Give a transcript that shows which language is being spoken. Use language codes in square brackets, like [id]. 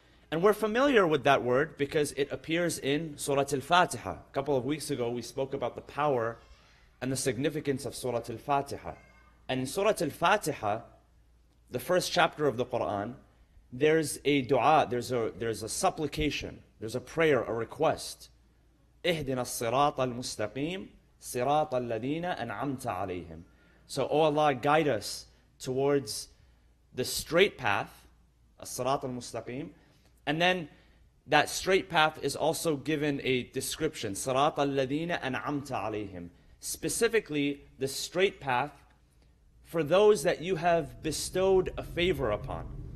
[en] And we're familiar with that word because it appears in Surah Al-Fatiha. A couple of weeks ago we spoke about the power and the significance of Surah Al-Fatiha. And in Surah Al-Fatiha, the first chapter of the Quran, there's a dua, there's a supplication, there's a prayer, a request. [ar] اهدنا الصراط المستقيم صراط الذين أنعمت عليهم. [en] So, O Allah, guide us towards the straight path, as-sirat al-mustaqim, and then that straight path is also given a description, [ar] صراط الذين أنعمت عليهم. [en] Specifically, the straight path for those that you have bestowed a favor upon.